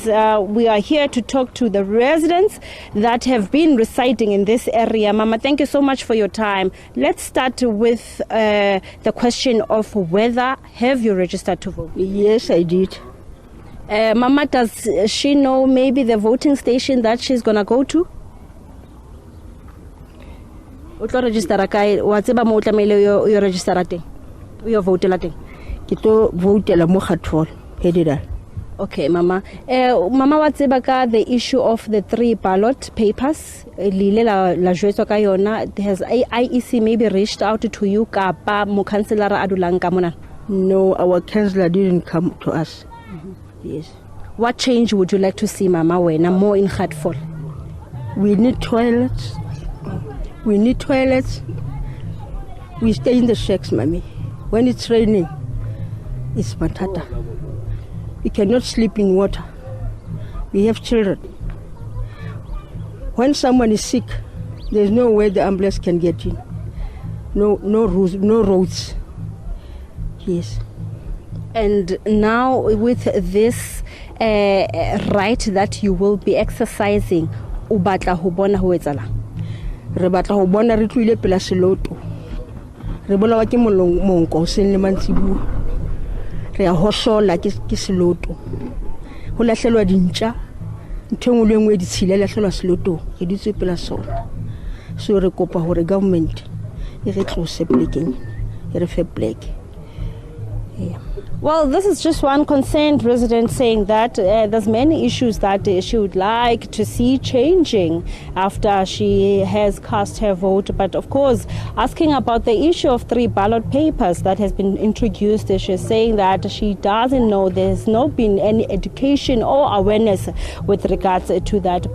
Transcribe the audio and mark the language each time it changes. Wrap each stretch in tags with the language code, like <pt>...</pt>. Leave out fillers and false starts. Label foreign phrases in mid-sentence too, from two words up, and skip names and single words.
<en>We are here to talk to the residents that have been residing in this area. Mama, thank you so much for your time. Let's start with the question of whether have you registered to vote? Yes, I did. Mama, does she know maybe the voting station that she's going to go to?</en> <st>O tlo register kae? Wa tseba mo tlamele yo register teng? Yo vote la teng? Ke to vote la mo Khatfol, Hedidal.</st> <en>Okay, Mama. Mama,</en> <st>wa tseba ka</st> <en>the issue of the 3 ballot papers?</en> <st>Lile la jwetso ka yona.</st> <en>Has IEC maybe reached out to you</en> <st>kapa mo councillor adulang ka mona?</st> <en>No, our councillor didn't come to us. Yes. What change would you like to see, Mama, wena more in Khatfol? We need toilets. We stay in the shacks, Mommy. When it's raining, it's matata. We cannot sleep in water. We have children. When someone is sick, there's no way the ambulance can get in. No roads. Yes. And now with this right that you will be exercising,</en> <st>o batla ho bona ho etsalang? Re batla ho bona re tluile pela seloto. Re bolawa ke monko seng le mantsibu. Re a hosola ke seloto. Ho lahlelwa dintja. Ntho engwe le engwe di tshile lahlelwa seloto. Ke ditse pela sona. So re kopa hore government e re tlose plekeng. E re fe pleke.</st> <en>Yeah. Well, this is just one concerned resident saying that there's many issues that she would like to see changing after she has cast her vote. But of course, asking about the issue of 3 ballot papers that has been introduced, she's saying that she doesn't know, there's not been any education or awareness with regards to that.</en>